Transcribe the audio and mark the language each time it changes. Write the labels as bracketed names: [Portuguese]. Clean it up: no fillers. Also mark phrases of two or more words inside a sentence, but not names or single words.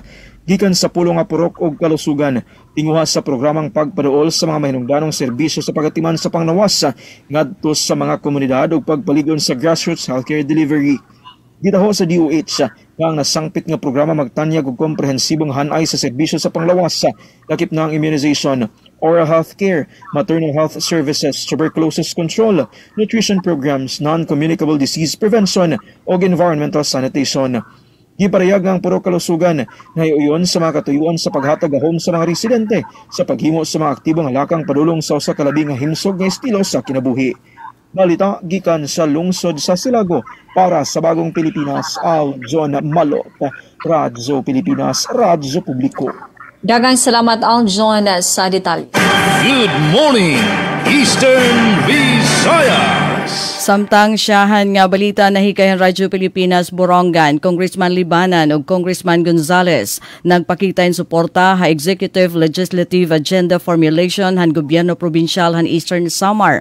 [Cebuano] Gikan sa pulong nga purok og kalusugan, tinguha sa programang pagpaduol sa mga mahinungdanong serbisyo sa pagatiman sa panglawas ngadto sa mga komunidad ug pagpaligon sa [English] grassroots healthcare delivery. [Cebuano] Gitaho sa DOH ang nasangpit nga programa magtanyag og komprehensibong hanay sa serbisyo sa panglawas, lakip na ang immunization, [English] oral health care, maternal health services, tuberculosis control, nutrition programs, non-communicable disease prevention ug environmental sanitation. [Cebuano] Giparayag ang puro kalusugan na iuyon sa mga katuyuan sa paghatag ahom sa mga residente sa paghimo sa mga aktibong halakang padulong sa usa ka labi nga himsog nga estilo sa kinabuhi. Balita gikan sa lungsod sa Silago para sa Bagong Pilipinas, Aljon Malot, Radyo Pilipinas, Radyo Publiko. Dagang salamat Aljon sa detalye. [English] Good morning, Eastern Visayas. [Waray] Samtang siyahan nga balita na hikayan Radyo Pilipinas Borongan, Congressman Libanan ug Congressman Gonzales nagpakita in suporta ha Executive Legislative Agenda Formulation han Gobyerno Probinsyal han Eastern Samar.